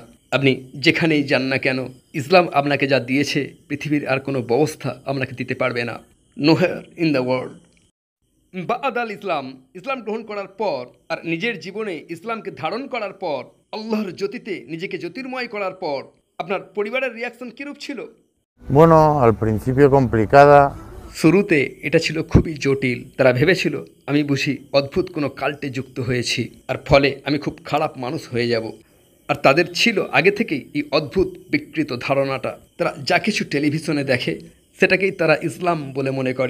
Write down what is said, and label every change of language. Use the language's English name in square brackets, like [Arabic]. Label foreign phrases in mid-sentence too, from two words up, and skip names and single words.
[Bangla] আপনি যেখানেই যান না কেন, ইসলাম আপনাকে যা দিয়েছে পৃথিবীর আর কোনো ব্যবস্থা আপনাকে দিতে পারবে না। [English] nowhere in the world. [Arabic] بعد الإسلام, [Bangla] ইসলাম গ্রহণ করার পর আর নিজের জীবনে ইসলামকে ধারণ করার পর, আল্লাহর জ্যোতিতে নিজেকে জ্যোতির্ময় করার পর আপনার পরিবারের রিয়াকশন কীরূপ ছিল? [Spanish] bueno, al principio complicada. [Bangla] শুরুতে এটা ছিল খুবই জটিল। তারা ভেবেছিল আমি বুঝি অদ্ভুত কোনো কাল্টে যুক্ত হয়েছি, আর ফলে আমি খুব খারাপ মানুষ হয়ে যাব। আর তাদের ছিল আগে থেকেই এই অদ্ভুত বিকৃত ধারণাটা। তারা যা কিছু টেলিভিশনে দেখে সেটাকেই তারা ইসলাম বলে মনে করে।